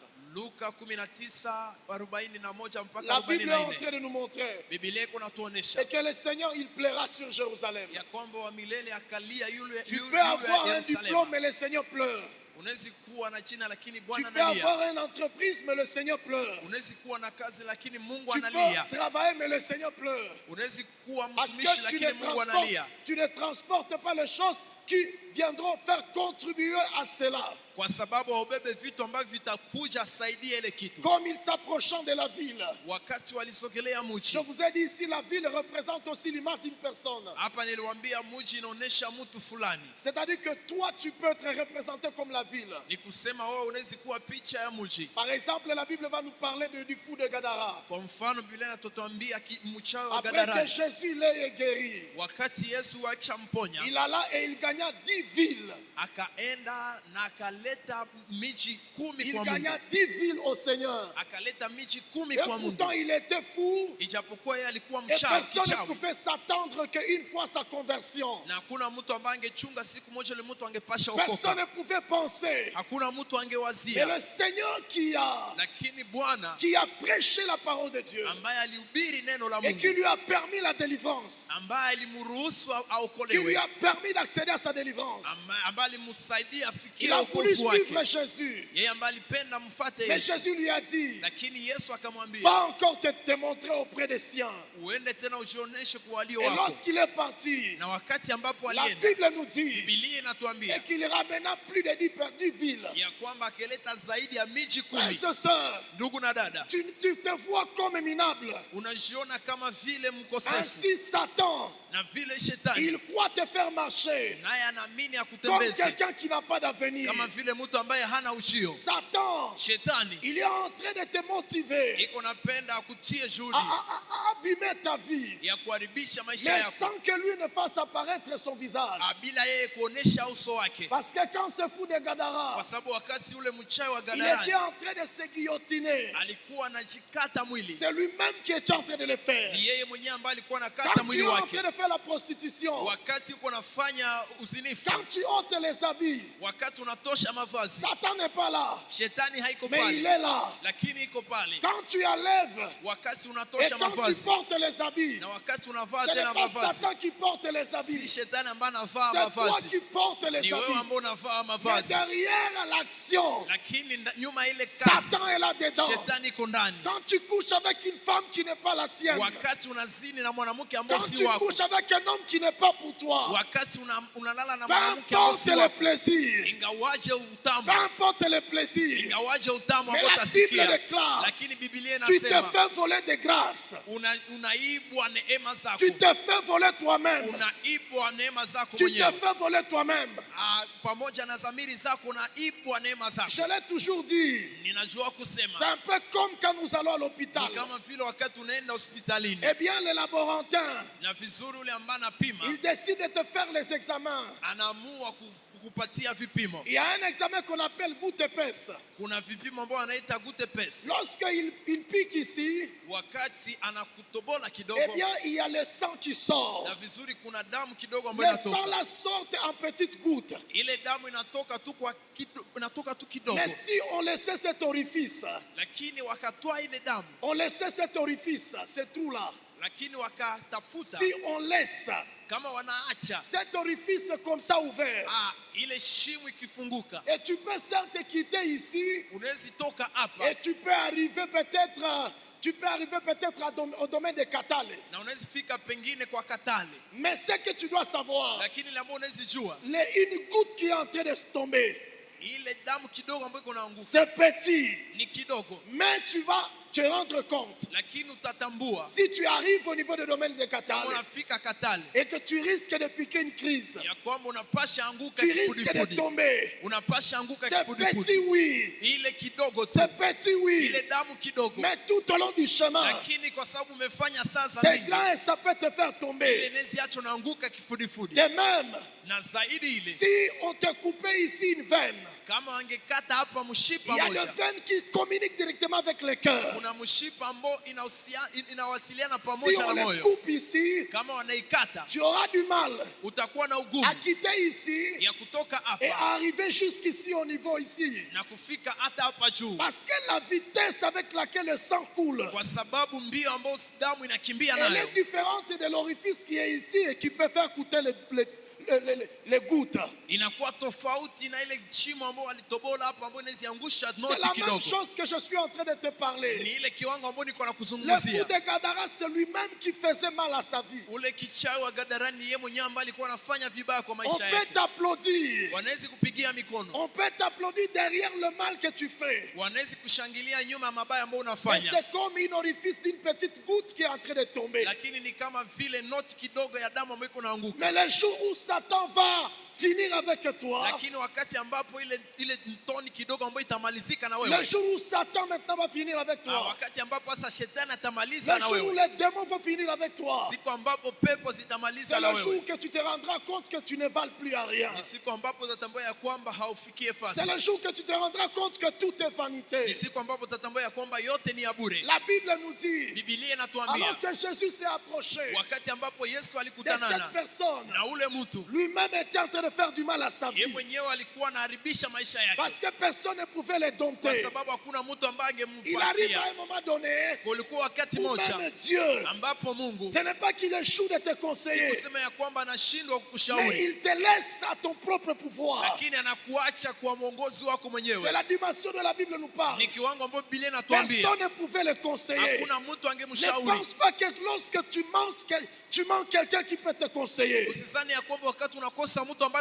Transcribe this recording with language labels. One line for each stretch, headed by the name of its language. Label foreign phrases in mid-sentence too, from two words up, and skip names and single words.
Swahili: Luka 19:41 mpaka
French: La Bible est en 44. train de nous montrer
Swahili: Biblia iko natuonesha
French: et que le Seigneur, il plaira sur Jérusalem.
Swahili: ya kwamba wa milele akalia yule
French: Tu
Swahili: yule
French: peux avoir un
Swahili: Yerusalema.
French: diplôme, mais le Seigneur pleure.
Swahili: Unawezi kuwa na jina lakini
French: Tu
Swahili: Bwana
French: peux
Swahili: analia.
French: avoir une entreprise, mais le Seigneur pleure.
Swahili: Unawezi kuwa na kazi lakini Mungu
French: Tu
Swahili: analia.
French: peux travailler, mais le Seigneur pleure.
Swahili: Unawezi kuwa
French: Parce
Swahili: mtumishi
French: que
Swahili: lakini Mungu analia.
French: tu ne transportes pas les choses qui viendront faire contribuer à cela.
Swahili: kwa sababu waubebe vitu ambavyo vitakuja saidia ile kitu.
French: Comme ils s'approchant de la ville.
Swahili: Wakati walisogelea
French: Je
Swahili: mji,
French: vous ai dit ici, la ville représente aussi l'image d'une personne.
Swahili: hapa niliwaambia mji inaonesha mtu fulani.
French: C'est-à-dire que toi, tu peux être représenté comme la ville.
Swahili: Ni kusema wewe unaweza kuwa picha ya mji.
French: Par exemple, la Bible va nous parler du fou de Gadara.
Swahili: Kwa mfano Biblia inatuambia mchawi wa
French: Après
Swahili: Gadara.
French: que Jésus l'ait guéri,
Swahili: Wakati Yesu achamponya,
French: il alla et il gagna 10 villes.
Swahili: akaenda na akaleta miji 10
French: Il
Swahili: kwa
French: gagna
Swahili: Mungu.
French: 10 villes au Seigneur.
Swahili: Akaleta miji 10
French: Et
Swahili: kwa Mungu.
French: pourtant, il était fou.
Swahili: Ijapokuwa yeye alikuwa
French: Et
Swahili: mchawi,
French: personne ne
Swahili: kichawi.
French: pouvait s'attendre qu'une fois sa conversion,
Swahili: Na hakuna mtu ambaye angechunga siku moja ile mtu angepasha
French: personne
Swahili: okoka.
French: ne pouvait penser.
Swahili: Hakuna mtu
French: Mais
Swahili: angewazia.
French: le Seigneur
Swahili: Lakini Bwana
French: qui a prêché la parole de Dieu
Swahili: ambaye alihubiri neno la
French: et qui
Swahili: Mungu,
French: lui a permis la délivrance,
Swahili: ambaye alimruhusu
French: qui lui
Swahili: aokolewe,
French: a permis d'accéder à sa délivrance.
Swahili: ambaye alimsaidia
French: Il
Swahili: afikie
French: a voulu
Swahili: wokovu
French: suivre
Swahili: wake.
French: Jésus.
Swahili: Yeye ambaye alipenda mfuate
French: Mais
Swahili: Yesu.
French: Jésus lui a dit,
Swahili: Lakini Yesu akamwambia,
French: va encore te montrer auprès des siens.
Swahili: uende tena ujioneshe kwa walio
French: Et
Swahili: wako.
French: lorsqu'il est parti,
Swahili: Na wakati ambapo
French: la
Swahili: alienda,
French: Bible nous dit
Swahili: Biblia inatuambia
French: et qu'il ramena plus de 10 villes.
Swahili: ya kwamba akeleta zaidi ya miji
French: Frères
Swahili: 10.
French: et sœurs,
Swahili: Ndugu na dada,
French: tu te vois comme minable.
Swahili: unajiona kama vile mkosefu,
French: Ainsi Satan,
Swahili: na vile shetani
French: il croit te faire marcher
Swahili: naye anaamini
French: comme
Swahili: akutembeze
French: quelqu'un qui n'a pas d'avenir.
Swahili: kama vile mtu ambaye hana ujio.
French: Satan,
Swahili: Shetani
French: il est en train de te motiver
Swahili: iko napenda akutie juhudi
French: à abîmer ta vie,
Swahili: ya kuharibisha maisha
French: mais
Swahili: yako,
French: sans que lui ne fasse apparaître son visage.
Swahili: bila yeye kuonesha uso wake.
French: Parce que quand ce fou de Gadara,
Swahili: Kwa sababu wakati ule mchawi wa
French: il était
Swahili: Gadarani
French: en train de se guillotiner,
Swahili: alikuwa anajikata mwili,
French: c'est lui-même qui était en train de le faire.
Swahili: ni yeye mwenyewe ambaye alikuwa anakata
French: Quand tu
Swahili: mwili
French: es en
Swahili: wake.
French: train de faire la prostitution,
Swahili: Wakati uko nafanya uzinifu,
French: quand tu ôtes les habits,
Swahili: wakati unatosha mavazi,
French: Satan n'est pas là,
Swahili: shetani haiko
French: mais il
Swahili: pale,
French: est là.
Swahili: lakini iko pale.
French: Quand tu enlèves
Swahili: Wakati
French: et
Swahili: unatosha
French: quand tu
Swahili: mavazi
French: portes les habits,
Swahili: na wakati unavaa
French: ce
Swahili: tena
French: n'est pas
Swahili: mavazi,
French: Satan qui porte les
Swahili: si
French: habits,
Swahili: shetani ambaye anavaa
French: c'est toi
Swahili: mavazi,
French: qui portes les
Swahili: ni wewe
French: habits.
Swahili: ambao unavaa
French: Mais
Swahili: mavazi,
French: derrière l'action,
Swahili: lakini nyuma ya ile kazi
French: Satan est là dedans.
Swahili: shetani iko ndani.
French: Quand tu couches avec une femme qui n'est pas la tienne,
Swahili: Wakati unazini na mwanamke ambao
French: quand
Swahili: si
French: tu
Swahili: wako,
French: couches avec un homme qui n'est pas pour toi,
Swahili: wakati unalala na
French: peu
Swahili: mwanamke ambao
French: importe
Swahili: si
French: le
Swahili: wako,
French: plaisir,
Swahili: ingawaje utamu,
French: peu importe le plaisir,
Swahili: ingawaje utamu
French: mais
Swahili: ambao
French: la Bible
Swahili: utasikia,
French: déclare,
Swahili: lakini Biblia
French: tu te
Swahili: inasema
French: fais voler de grâce,
Swahili: unaibwa neema zako,
French: tu te fais voler toi-même,
Swahili: unaibwa neema zako
French: tu te
Swahili: mwenyewe.
French: fais voler toi-même.
Swahili: Pamoja na dhamiri zako unaibwa neema zako.
French: Je l'ai toujours dit,
Swahili: Ninajua
French: c'est
Swahili: kusema
French: un peu comme quand nous allons à l'hôpital.
Swahili: ni kama vile wakati unaenda hospitalini
French: Eh bien, le laborantin,
Swahili: na vizuri, ule ambaye anapima
French: il décide de te faire les examens.
Swahili: anaamua kukupatia vipimo.
French: Il y a un examen qu'on appelle goutte épaisse.
Swahili: Kuna vipimo ambao anaita gute pesa.
French: Lorsqu'il pique ici,
Swahili: Wakati anakutobola
French: eh
Swahili: kidogo
French: bien, il y a le sang qui sort.
Swahili: na vizuri, kuna damu kidogo ambayo
French: Le sang
Swahili: inatoka.
French: la sort en petites gouttes.
Swahili: Ile damu inatoka tu inatoka tu kidogo,
French: Mais si on laissait cet orifice,
Swahili: lakini wakatoa ile damu,
French: on laissait cet orifice, ce trou-là,
Swahili: lakini wakatafuta
French: si on laisse
Swahili: kama wanaacha
French: cet orifice comme ça ouvert,
Swahili: ile shimo ikifunguka,
French: et tu peux certes quitter ici,
Swahili: unaweza toka hapa
French: et tu peux arriver peut-être au domaine de Katale.
Swahili: na unaweza fika pengine kwa Katale,
French: Mais ce que tu dois savoir,
Swahili: lakini ile ambayo unaweza jua,
French: une goutte qui est en train de tomber,
Swahili: ile damu kidogo ambayo inaanguka
French: c'est petit,
Swahili: ni kidogo,
French: mais tu vas te rendre compte.
Swahili: lakini utatambua
French: Si tu arrives au niveau du domaine de
Swahili: kama
French: Katale
Swahili: unafika Katale
French: et que tu risques de piquer une crise,
Swahili: ya kwamba unapasha anguka
French: tu risques de
Swahili: kifudifudi,
French: tomber.
Swahili: unapasha anguka
French: C'est petit,
Swahili: kifudifudi.
French: oui.
Swahili: Ile kidogo tu,
French: C'est petit, oui.
Swahili: ile damu kidogo,
French: Mais tout au long du chemin,
Swahili: lakini kwa sababu umefanya sasa
French: c'est
Swahili: mingi,
French: grand et ça peut te faire
Swahili: ile
French: tomber.
Swahili: nezi acho naanguka kifudifudi.
French: De même,
Swahili: Na zaidi ile,
French: si on te coupait ici une veine,
Swahili: kama wangekata hapa
French: il
Swahili: mshipa
French: y a une
Swahili: moja,
French: veine qui communique directement avec le cœur.
Swahili: kuna mshipa ambao inawasiliana
French: Si
Swahili: pamoja
French: on
Swahili: na
French: le
Swahili: moyo.
French: coupe ici,
Swahili: Kama wanaikata,
French: tu auras du mal
Swahili: utakuwa na
French: à
Swahili: ugumu
French: quitter ici
Swahili: ya kutoka
French: et
Swahili: hapa
French: à arriver jusqu'ici au niveau ici.
Swahili: na kufika hata hapa juu,
French: Parce que la vitesse avec laquelle le sang coule,
Swahili: kwa sababu mbio ambayo damu inakimbia
French: elle
Swahili: nayo
French: est différente de l'orifice qui est ici et qui peut faire couler les gouttes.
Swahili: inakuwa tofauti na ile chimo ambao walitobola hapo ambao inaziangusha
French: C'est
Swahili: noti
French: la même
Swahili: kidogo.
French: chose que je suis en train de te
Swahili: Ni
French: parler.
Swahili: ile kiwango ambao niko na
French: Le fou
Swahili: kuzungumzia.
French: de Gadara, c'est lui-même qui faisait mal à sa vie.
Swahili: Ule kichawi wa Gadarani yeye mwenyewe ambaye alikuwa anafanya vibaya kwa
French: On
Swahili: maisha
French: peut
Swahili: yake.
French: t'applaudir.
Swahili: Wanaweza kupigia mikono.
French: On peut t'applaudir derrière le mal que tu fais.
Swahili: Wanaweza kushangilia nyuma ya mabaya ambayo
French: Mais
Swahili: unafanya.
French: c'est comme une orifice d'une petite goutte qui est en train de tomber.
Swahili: Lakini ni kama vile noti kidogo ya damu ambayo iko naanguka.
French: Mais le jour où Satan va finir avec toi,
Swahili: Lakini wakati ambapo ile mtoni kidogo ambayo itamalizika na
French: le
Swahili: wewe.
French: jour où Satan maintenant va finir avec toi,
Swahili: Wakati ambapo sasa shetani atamaliza
French: le
Swahili: na
French: jour où
Swahili: wewe.
French: les démons vont finir avec toi,
Swahili: Siku ambapo pepo
French: c'est
Swahili: zitamaliza na
French: le jour
Swahili: wewe.
French: que tu te rendras compte que tu ne vales plus à rien.
Swahili: Ni siku ambapo utatambua ya kwamba haufikie
French: C'est
Swahili: fasi.
French: le jour que tu te rendras compte que tout est
Swahili: Ni
French: vanité.
Swahili: siku ambapo utatambua ya kwamba yote ni ya bure.
French: La Bible nous dit,
Swahili: Biblia inatuambia
French: alors que Jésus s'est approché
Swahili: wakati ambapo Yesu
French: de
Swahili: alikutana
French: cette personne,
Swahili: na ule mtu,
French: lui-même était en train de faire du mal à sa
Swahili: yeye
French: vie.
Swahili: mwenyewe alikuwa anaharibisha maisha yake,
French: Parce que personne ne pouvait le
Swahili: kwa
French: dompter.
Swahili: sababu hakuna mtu ambaye
French: Il arrive à
Swahili: angempatia.
French: un moment donné
Swahili: Kulikuwa wakati
French: où
Swahili: moja
French: même Dieu,
Swahili: ambapo Mungu
French: ce n'est pas qu'il échoue de te
Swahili: si
French: conseiller,
Swahili: kusema ya kwamba anashindwa
French: mais
Swahili: kukushauri,
French: il te laisse à ton propre pouvoir.
Swahili: lakini anakuacha kwa mwongozi wako
French: C'est
Swahili: mwenyewe.
French: la dimension de la Bible nous parle.
Swahili: Ni kiwango ambapo Biblia inatuambia
French: Personne ne pouvait le conseiller.
Swahili: hakuna mtu
French: Ne
Swahili: angemshauri.
French: pense pas que lorsque tu manques quelqu'un qui peut te conseiller
Swahili: Usisani ya kwamba wakati unakosa mtu ambaye